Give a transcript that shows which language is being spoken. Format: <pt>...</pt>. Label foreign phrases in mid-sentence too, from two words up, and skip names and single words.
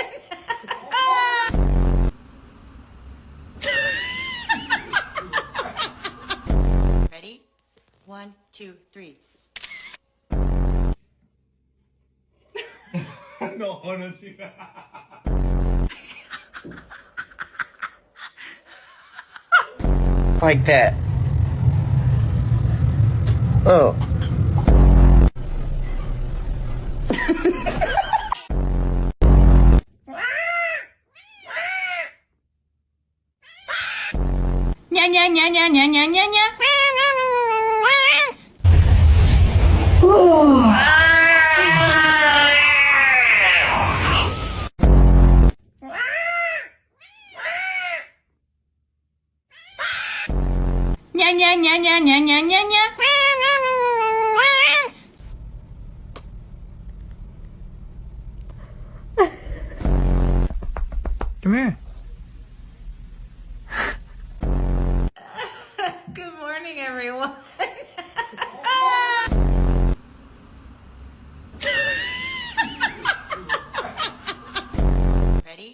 <en>Ready? 1, 2, 3. No, no, Like that. Oh. Nya nya nya nya nya nya nya nya. Nya nya nya nya nya nya nya nya. Come here. Good morning, everyone. Ready?</en>